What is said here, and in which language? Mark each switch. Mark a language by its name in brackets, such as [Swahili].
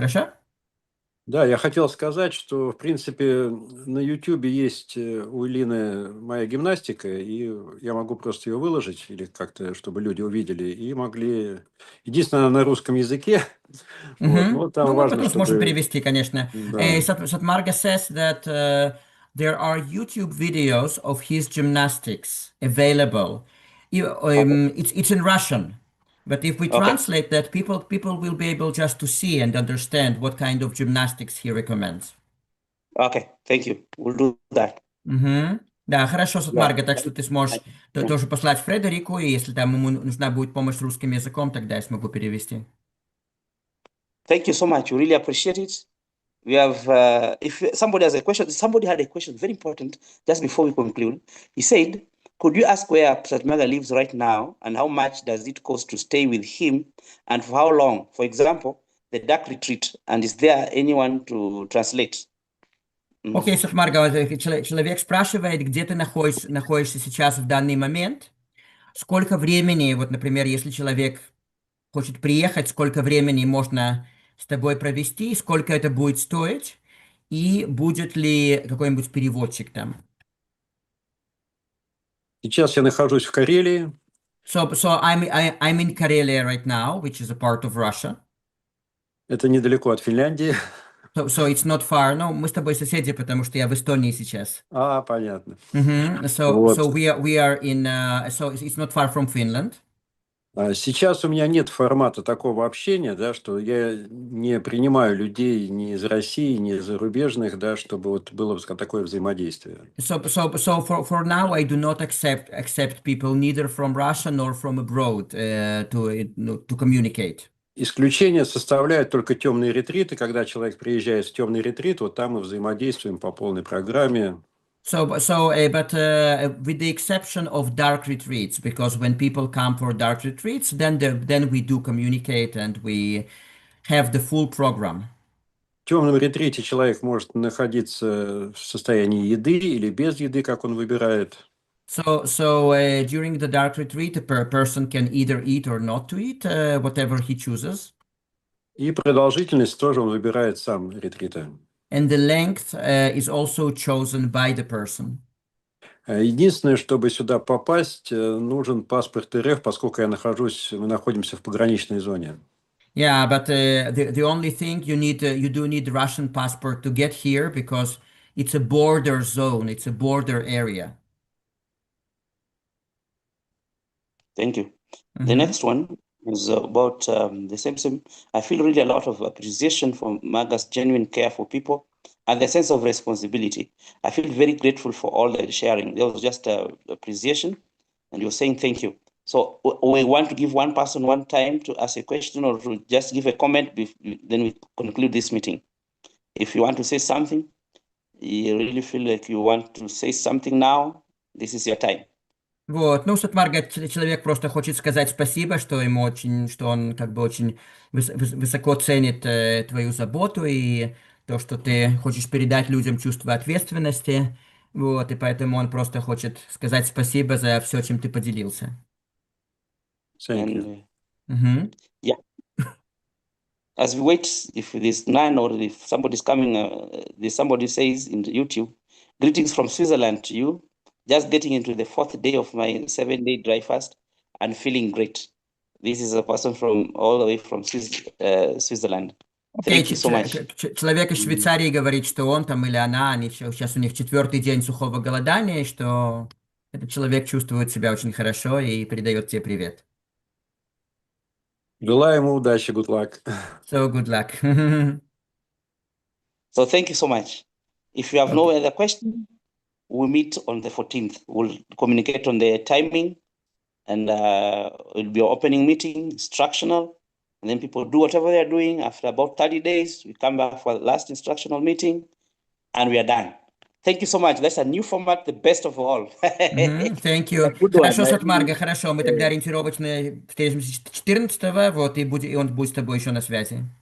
[Russian] Хорошо? Да, я хотел сказать, что, в принципе, на YouTube есть у Илины моя гимнастика, и я могу просто ее выложить, или как-то, чтобы люди увидели, и могли... Единственное, она на русском языке. Вот, там важно, мы потом сможем чтобы... перевести, конечно. [English] Marga says that there are YouTube videos of his gymnastics available. It's in Russian. But if we translate that, people will be able just to see and understand what kind of gymnastics he recommends. Okay, thank you. We'll do that. [Russian] Да, хорошо, Марга, так что ты сможешь тоже послать Фредерику, и если там ему нужна будет помощь с русским языком, тогда я смогу перевести. [English] Thank you so much. We really appreciate it. We have, if somebody has a question, somebody had a question, very important, just before we conclude. He said, could you ask where Marga lives right now and how much does it cost to stay with him and for how long? For example, the dark retreat, and is there anyone to translate? [Russian] Окей, Марга, человек спрашивает, где ты находишься сейчас в данный момент, сколько времени, вот, например, если человек хочет приехать, сколько времени можно с тобой провести, сколько это будет стоить, и будет ли какой-нибудь переводчик там? Сейчас я нахожусь в Карелии. [English] So I'm in Karelia right now, which is a part of Russia. [Russian] Это недалеко от Финляндии. [English] So it's not far. [Russian] No, мы с тобой соседи, потому что я в Эстонии сейчас. Понятно. [English] So [Russian] Вот. [English] we are in. So it's not far from Finland. [Russian] Сейчас у меня нет формата такого общения, да, что я не принимаю людей ни из России, ни из зарубежных, да, чтобы вот было такое взаимодействие. [English] So for now, I do not accept people neither from Russia nor from abroad to communicate. [Russian] Исключение составляют только темные ретриты, когда человек приезжает в темный ретрит, вот там мы взаимодействуем по полной программе. [English] But with the exception of dark retreats, because when people come for dark retreats, then we do communicate and we have the full program. [Russian] В темном ретрите человек может находиться в состоянии еды или без еды, как он выбирает. [English] So during the dark retreat, a person can either eat or not to eat, whatever he chooses. [Russian] И продолжительность тоже он выбирает сам ретрита. [English] And the length is also chosen by the person. [Russian] Единственное, чтобы сюда попасть, нужен паспорт РФ, поскольку мы находимся в пограничной зоне. [English] Yeah, but the only thing you do need the Russian passport to get here because it's a border zone, it's a border area. Thank you. The next one is about the same. I feel really a lot of appreciation for Marga's genuine care for people and the sense of responsibility. I feel very grateful for all the sharing. There was just appreciation, and you're saying thank you. So we want to give one person one time to ask a question or to just give a comment, then we conclude this meeting. If you want to say something, you really feel like you want to say something now, this is your time. [Russian] Вот, ну, что Марга, человек просто хочет сказать спасибо, что ему очень, что он как бы очень высоко ценит твою заботу и то, что ты хочешь передать людям чувство ответственности, вот, и поэтому он просто хочет сказать спасибо за все, чем ты поделился. [English] Thank you. Yeah. As we wait, if there's none or if somebody's coming, somebody says in YouTube, greetings from Switzerland to you. Just getting into the 4th day of my 7-day dry fast and feeling great. This is a person from all the way from Switzerland. Thank you so much. [Russian] Человек из Швейцарии говорит, что он там или она, они сейчас у них 4-й день сухого голодания, и что этот человек чувствует себя очень хорошо и передает тебе привет. Желаю ему удачи, [English] good luck. So good luck. So thank you so much. If you have no other question, we'll meet on the 14th. We'll communicate on the timing, and it'll be an opening meeting, instructional, and then people do whatever they're doing. After about 30 days, we come back for the last instructional meeting, and we are done. Thank you so much. That's a new format, the best of all. Thank you. [Russian] Хорошо, Марга, хорошо. Мы тогда ориентировочно встретимся 14-го, вот, и он будет с тобой еще на связи.